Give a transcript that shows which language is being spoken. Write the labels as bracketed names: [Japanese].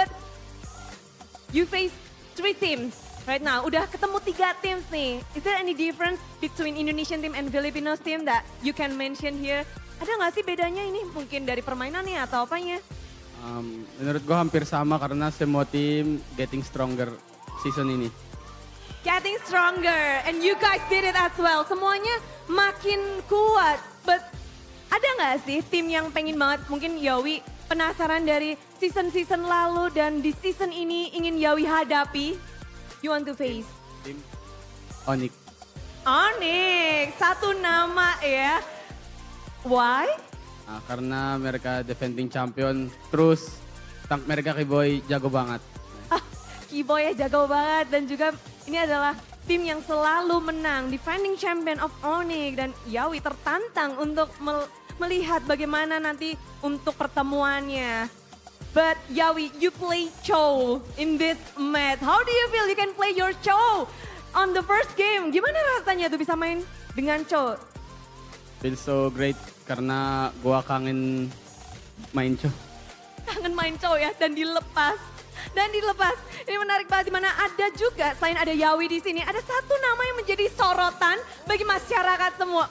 [English] But you face 3 teams right now. [Indonesian] Udah ketemu 3 teams nih. [English] Is there any difference between Indonesian team and Filipinos team that you can mention here? [Indonesian] Ada nggak sih bedanya ini mungkin dari permainannya atau apanya? Menurut gua hampir sama karena semua tim [English] getting stronger [Indonesian] season ini. [English] Getting stronger and you guys did it as well. [Indonesian] Semuanya makin kuat. But ada nggak sih tim yang pengen banget mungkin Yawi penasaran dari season-season lalu dan di season ini ingin Yawi hadapi? [English] You want to face? [Indonesian] Tim Onyx. Onyx, satu nama ya. [English] Why? [Indonesian] Karena mereka defending champion, terus tank mereka Kiboy jago banget. Kiboy ya jago banget dan juga ini adalah tim yang selalu menang. [English] Defending champion of Onyx [Indonesian] dan Yawi tertantang untuk melihat bagaimana nanti untuk pertemuannya. [English] But Yawi, you play Cho in this match. How do you feel you can play your Cho on the first game? [Indonesian] Gimana rasanya tuh bisa main dengan Cho? [English] Feel so great [Indonesian] karena gua kangen main Cho. Kangen main Cho ya dan dilepas. Dan dilepas. Ini menarik banget dimana ada juga selain ada Yawi di sini ada satu nama yang menjadi sorotan bagi masyarakat semua.